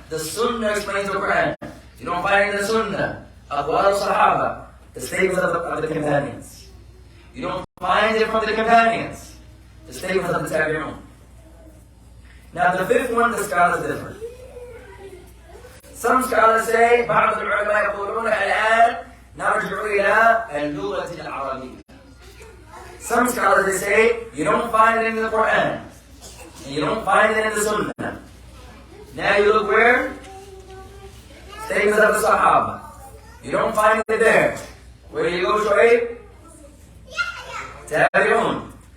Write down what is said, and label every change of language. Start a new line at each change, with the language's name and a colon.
English: The Sunnah explains the Quran. You don't find it in the Sunnah. Aqwal al-Sahaba. The statements of the companions. You don't find it from the companions. The statements of the Tabi'un. Now the fifth one, the scholars differ. Some scholars say,
Arabic: بعض العلماء يقولون الآن نرجع إلى اللغة العربية.
English: Some scholars they say you don't find it in the Quran and you don't find it in the Sunnah. Now you look where? Statements of the Sahaba. You don't find it there. Where do you go, Shu'aib? Tabi'un.